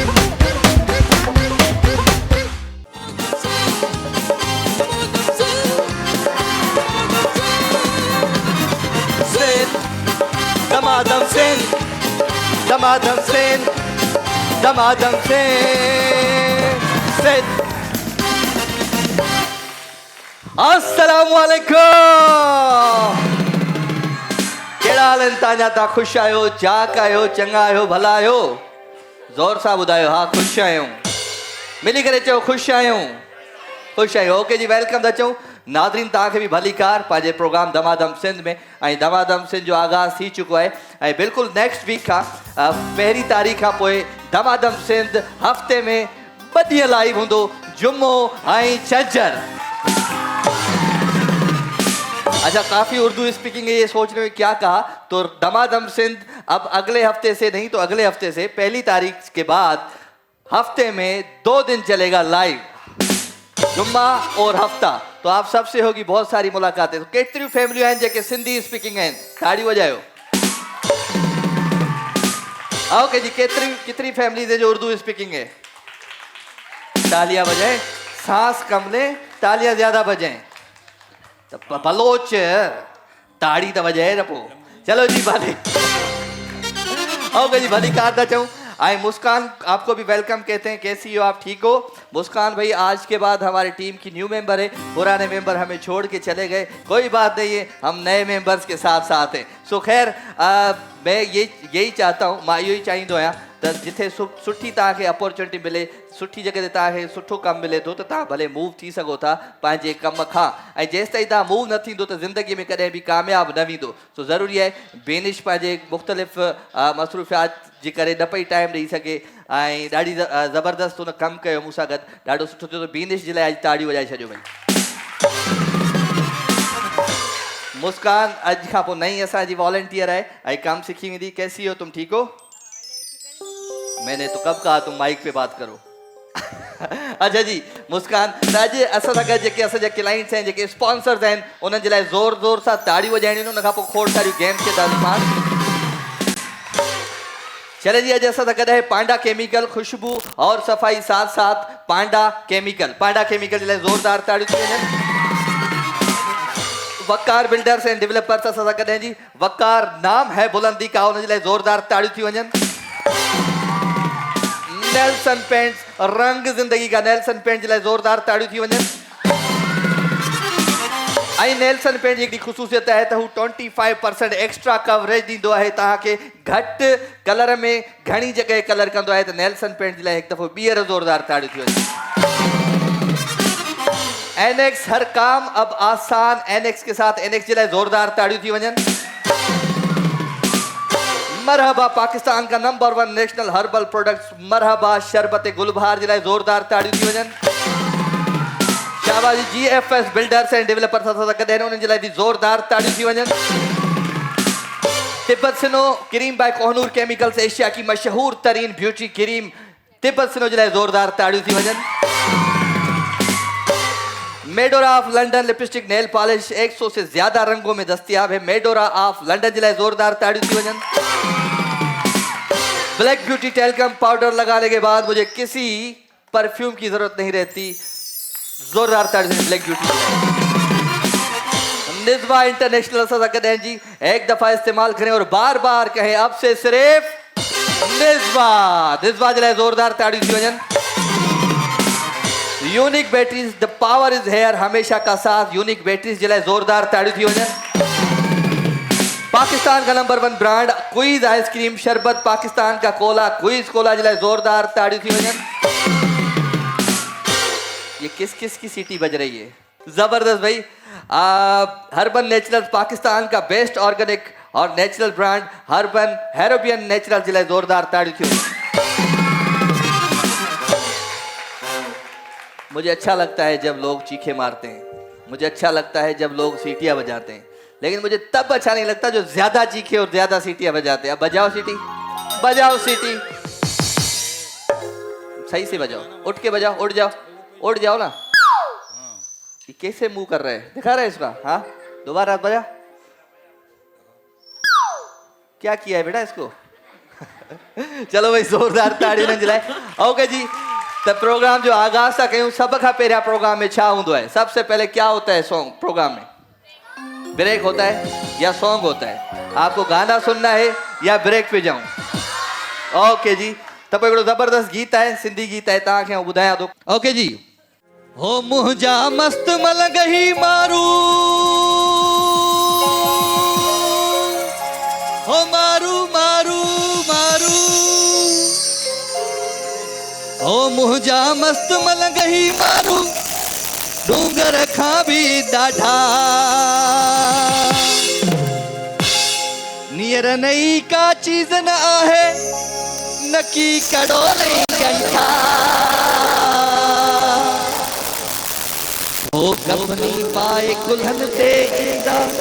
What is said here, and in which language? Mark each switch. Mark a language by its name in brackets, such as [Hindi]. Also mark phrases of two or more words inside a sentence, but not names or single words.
[Sindhi] Damadam Singh, Damadam Singh, Damadam Singh, Singh. Assalamualaikum. केड़ा हाल आहिनि तव्हांजा? तव्हां ख़ुशि आहियो, चाक आहियो, चङा आहियो, भला आहियो? ज़ोर सां ॿुधायो। हा, ख़ुशि आहियूं। मिली करे चओ ख़ुशि आहियूं, ख़ुशि आहियूं। ओके जी, वेलकम था चऊं। नादरीन, तव्हांखे बि भली कार पंहिंजे प्रोग्राम दमादम सिंध में। ऐं दमादम सिंध जो आगाज़ थी चुको आहे ऐं बिल्कुलु नेक्स्ट वीक खां पहिरीं तारीख़ खां पोइ दमादम सिंध हफ़्ते में 2 ॾींहं लाइव हूंदो, जुमो ऐं छंछर। [Urdu] اچھا، کافی اردو اسپیکنگ ہے، یہ سوچنے میں کیا کہا، تو دمادم سندھ اب اگلے ہفتے سے نہیں تو اگلے ہفتے سے 1 تاریخ کے بعد ہفتے میں 2 دن چلے گا لائیو، جمعہ اور ہفتہ. تو آپ سب سے ہوگی بہت ساری ملاقاتیں. [Sindhi] तो केतरी फैमिलियों हैं जेके सिंधी स्पीकिंग हैं, ताड़ी वजायो। [Urdu] اوکے جی، کتنی فیملیز ہے جو اردو اسپیکنگ ہے? تالیاں بجائیں، سانس کم لیں، تالیاں زیادہ بجائیں. تو بلوچ تاڑی تو بجائے نا پو. [Sindhi] चलो जी, भली। ओके जी, भली कार था चाहूँ। [Urdu] آئی مسکان، آپ کو بھی ویلکم کہتے ہیں. کیسی ہو آپ؟ ٹھیک ہو? مسکان بھائی آج کے بعد ہماری ٹیم کی نیو ممبر ہے۔ پرانے ممبر ہمیں چھوڑ کے چلے گئے، کوئی بات نہیں ہے، ہم نئے ممبرز کے ساتھ ساتھ ہیں. سو خیر، میں یہی چاہتا ہوں, [Sindhi] मां इहो ही चाहींदो आहियां त जिथे सुठी तव्हांखे अपॉर्चुनिटी मिले, सुठी जगह ते तव्हांखे सुठो कमु मिले थो, त तव्हां भले मूव थी सघो था पंहिंजे कम खां। ऐं जेसि ताईं तव्हां मूव न थींदो त ज़िंदगी में कॾहिं बि कामयाबु न वींदो। सो ज़रूरी आहे, बेनिश पंहिंजे मुख़्तलिफ़ मसरूफ़ियात जे करे न पई टाइम ॾेई सघे ऐं ॾाढी ज़बरदस्त हुन कमु कयो मूंसां गॾु, ॾाढो सुठो थियो। त बेनिश जे लाइ अॼु ताड़ी वॼाए छॾियो भई। मुस्कान अॼु खां पोइ नई असांजी वॉलंटियर आहे ऐं कमु सिखी वेंदी। [Urdu] کیسی ہو تم؟ ٹھیک ہو? میں نے تو کب کہا تم مائک پہ بات کرو. اچھا جی، مسکان, [Sindhi] अॼु असां सां गॾु जेके असांजा क्लाइंट्स आहिनि, जेके स्पॉन्सर्स आहिनि, उन्हनि जे लाइ ज़ोर ज़ोर सां ताड़ियूं वॼाइणियूं आहिनि। उन खां पोइ खोड़ सारियूं गेम्स खे दरमियान। चले जी, अॼु असां सां गॾु आहे पांडा केमिकल, [Urdu] خوشبو اور صفائی ساتھ ساتھ [Sindhi] पांडा केमिकल। पांडा केमिकल जे लाइ ज़ोरदार ताड़ियूं थी वञनि। वकार बिल्डर्स एंड डेवलपर्स असां सां गॾु आहिनि जी। [Urdu] وقار نام ہے بلندی کا, [Sindhi] उन जे लाइ ज़ोरदार ताड़ियूं थी वञनि। नेल्सन पेंट्स, [Urdu] رنگ زندگی کا, [Sindhi] नेल्सन पेंट जे लाइ ज़ोरदार ताड़ियूं थी वञनि। ऐं नेल्सन पेंट जी हिकिड़ी ख़ुशूसियत आहे त हू 25% एक्स्ट्रा कवरेज ॾींदो आहे तव्हांखे। घटि कलर में घणी जॻह कलर कंदो आहे, त नेल्सन पेंट जे लाइ हिकु दफ़ो ॿीहर ज़ोरदार ताड़ियूं थी वञनि। एनेक्स, [Urdu] ہر کام اب آسان، اینیکس کے ساتھ [Sindhi] एनेक्स जे लाइ ज़ोरदार ताड़ियूं थी वञनि। मरहबा, [Urdu] پاکستان کا نمبر 1 نیشنل ہربل پروڈکٹس [Sindhi] मरहबा शरबत गुलबहार जे लाइ ज़ोरदार ताड़ियूं थी वञनि। शाबाजी, GFS बिल्डर्स एंड डेवलपर्स असां सां गॾु आहिनि, उन्हनि जे लाइ बि ज़ोरदार ताड़ियूं थी वञनि। तिब्बत सिनो क्रीम बाय कोहनूर केमिकल्स, [Urdu] ایشیا کی مشہور ترین بیوٹی کریم [Sindhi] तिब्बत सिनो जे लाइ ज़ोरदार ताड़ियूं थी वञनि। [Urdu] میڈورا آف لندن لپسٹک نیل پالش 100 سے زیادہ رنگوں میں دستیاب ہے. [Sindhi] मेडोरा ऑफ लंडन जे लाइ ज़ोरदार ताड़ियूं थी वञनि। [Urdu] بلیک بیوٹی ٹیلکم پاؤڈر لگانے کے بعد مجھے کسی پرفیوم کی ضرورت نہیں رہتی، زوردار تاڑیاں بلیک بیوٹی. [Sindhi] निज़वा इंटरनेशनल असां सां गॾु आहिनि जी। [Urdu] ایک دفعہ استعمال کریں اور بار بار کہیں، اب سے صرف نزوا. [Sindhi] निज़वा जे लाइ ज़ोरदार ताड़ियूं थी वञनि। यूनिक बैटरीज, [English] The power is here, [Urdu] ہمیشہ کا ساتھ, [Sindhi] यूनिक बैटरीज जे लाइ ज़ोरदार ताड़ियूं थी वञनि। [Urdu] پاکستان کا نمبر 1 برانڈ کوئیز آئسکریم شربت، پاکستان کا کولا, [Sindhi] क्वीज कोला जे लाइ ज़ोरदार ताड़ियूं थी वञनि। [Urdu] یہ کس کس کی سیٹی بج رہی ہے? زبردست بھائی۔ ہربن نیچرلز، پاکستان کا بیسٹ آرگینک اور نیچرل برانڈ ہربن ہیروبین نیچرل [Sindhi] जे लाइ ज़ोरदार ताड़ियूं थी वञनि। [Urdu] مجھے اچھا لگتا ہے جب لوگ چیخیں مارتے ہیں، مجھے اچھا لگتا ہے جب لوگ سیٹیاں بجاتے ہیں، لیکن مجھے تب اچھا نہیں لگتا جو زیادہ چیخے اور زیادہ سیٹیاں بجاتے ہیں. اب بجاؤ سیٹی، بجاؤ سیٹی، صحیح سے بجاؤ، اٹھ کے بجاؤ، اٹھ جاؤ نا. یہ کیسے منہ کر رہے ہیں، دکھا رہے ہیں اس کا? ہاں، دوبارہ بجا۔ کیا کیا ہے بیٹا اس کو? چلو بھائی زوردار تاڑی نہ جلائے. [Sindhi] ओके जी, तो प्रोग्राम जो आगाज था कयूं, सब खां पहिरियां प्रोग्राम में छा होंदो है? [Urdu] سب سے پہلے کیا ہوتا ہے سانگ پروگرام میں؟ بریک ہوتا ہے یا سانگ ہوتا ہے? آپ کو گانا سننا ہے یا بریک پہ جاؤں? اوکے جی، تو کوئی زبردست گیت ہے، سندھی گیت ہے, [Sindhi] तव्हांखे ॿुधायां थो। ओके जी। हो मुंहिंजा मस्त मलंगही मारू, हो मारू मारू मारू, हो मुंहिंजा मस्त मलंगही मारू, डूंगर खां भी ॾाढा, नियर नई का चीज न आहे, नकी कड़ो नहीं कंठा, ओ कफनी पाए कुल्हन ते ईंदा,